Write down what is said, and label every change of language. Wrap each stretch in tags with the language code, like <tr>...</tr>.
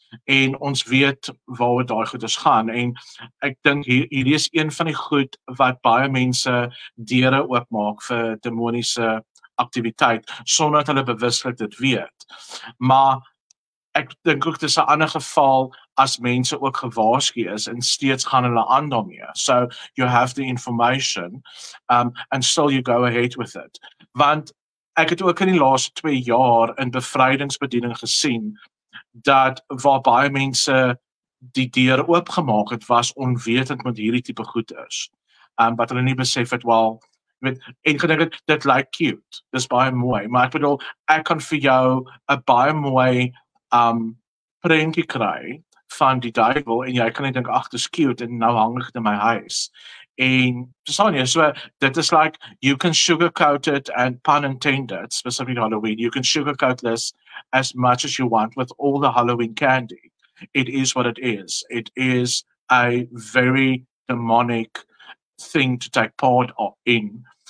<af>En ons weet waaroor daai goeders gaan en ek dink hierdie is een van die goed wat baie mense deure oopmaak vir demoniese aktiwiteit sonder dat hulle bewuslik dit weet. Maar ek dink ook dis 'n ander geval as mense ook gewaarsku is en steeds gaan hulle aan daarmee.</af> <en>So you have the information and still you go ahead with it.</en> <af>Want ek het ook in die laaste 2 jaar in bevrydingsbediening gesien dat waar baie mense die deur oopgemaak het was onwetend met hierdie tipe goed is. Wat hulle nie besef het wel en gedink dit lyk cute. Dis baie mooi, maar ek bedoel ek kan vir jou 'n baie mooi prentjie kry van die duiwel en jy kan net dink ag dis cute en nou hang dit in my huis. En Sonia, so dit is</af> <en>like you can sugarcoat it and pun intended, specifically Halloween, you can sugarcoat this as much as you want with all the Halloween candy. It is what it is. It is a very demonic thing to take part in.</en>